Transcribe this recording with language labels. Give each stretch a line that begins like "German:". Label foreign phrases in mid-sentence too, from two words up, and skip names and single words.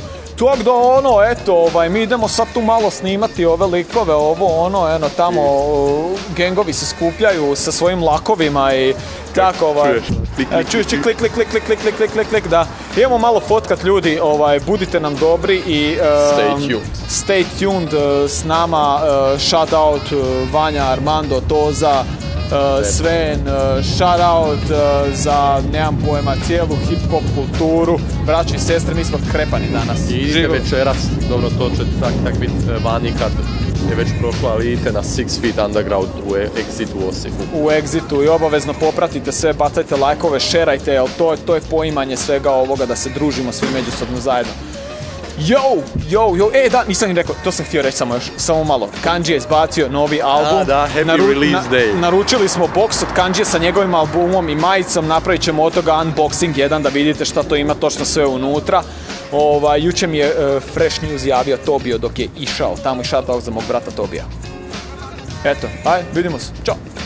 Croatian: Tako da eto, mi idemo sad tu malo snimati ove likove, tamo gengovi se skupljaju sa svojim lakovima i tako, čuješ klik, da. Idemo malo fotkat ljudi, budite nam dobri i
English: stay tuned
Croatian: s nama,
English: shout out
Croatian: Vanja, Armando, Toza, Sven,
English: shout out
Croatian: za, nemam pojma, cijelu hip-hop kulturu, braći i sestre, mi smo krepani danas. I idite večeras, dobro, to će tak biti vani kad je već prošlo, ali idite na 6 Feet Underground u Exitu u Osijeku. U Exitu i obavezno popratite sve, bacajte lajkove, šerajte, jer to je poimanje svega ovoga, da se družimo svi međusobno zajedno. Da, nisam ni rekao, to sam htio reći samo malo. Kanji je izbacio novi album. Da,
English: happy release day.
Croatian: Naručili smo box od Kanjije sa njegovim albumom i majicom, napravit ćemo od toga unboxing jedan da vidite šta to ima točno sve unutra. Juče mi je Fresh News javio Tobio dok je išao tamo i
English: shout out
Croatian: za mog brata Tobija. Eto, vidimo se, čao!